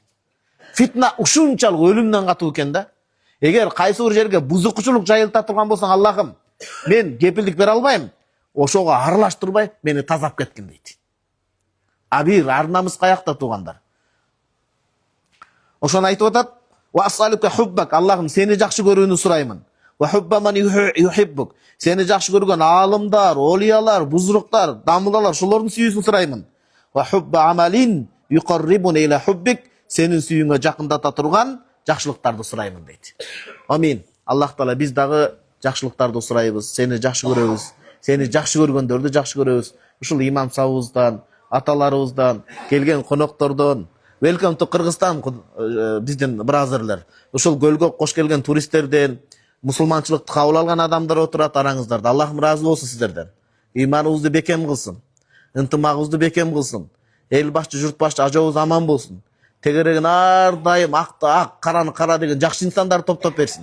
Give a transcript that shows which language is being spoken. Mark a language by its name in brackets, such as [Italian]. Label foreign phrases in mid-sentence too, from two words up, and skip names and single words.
[Kyrgyz] Фитна ушунчалык өлүмдөн катуу экен да. Эгер кайсы бир жерге бузукучулук жайылта турган болсоң, Аллахым, мен кепилдик бере албайм, ошого аралаштырбай мени тазап кеткин дейт. Бир ар-намыс каякта туугандар. Ошону айтып атат, [Arabic] "وأسألك حبك", [Kyrgyz] Аллахым, сени жакшы көрүүнү сураймын. [Arabic] "وحب من يحبك", [Kyrgyz] сени жакшы көргөн аалымдар, олиялар, бузуруктар, дамылдар, ошолордун сүйүүсүн сураймын. [Arabic] "وحب عمل يقربني إلى حبك", [Kyrgyz] сенин сүйүүңө жакындата турган жакшылыктарды сураймын дейт. Амин. Аллах Таала биз дагы жакшылыктарды сурайбыз, сени жакшы көрөбүз. Сени жакшы көргөндөрдү жакшы көрөбүз. Ушул имам сабыбыздан, аталарыбыздан, келген коноктордон, [English] welcome to [Kyrgyz] Кыргызстан, биздин бразерлер. Ушул көлгө кош келген туристтерден, мусулманчылыкты кабыл алган адамдар отурат араңыздарда. Аллахым ыраазы болсун сиздерден. Иманыбызды бекем кылсын, ынтымагыбызды бекем кылсын. Эл башчы, журт башчы, ажабыбыз аман болсун. Тегерегин ар дайым акты ак, караны кара деген жакшы инсандар топтоп берсин.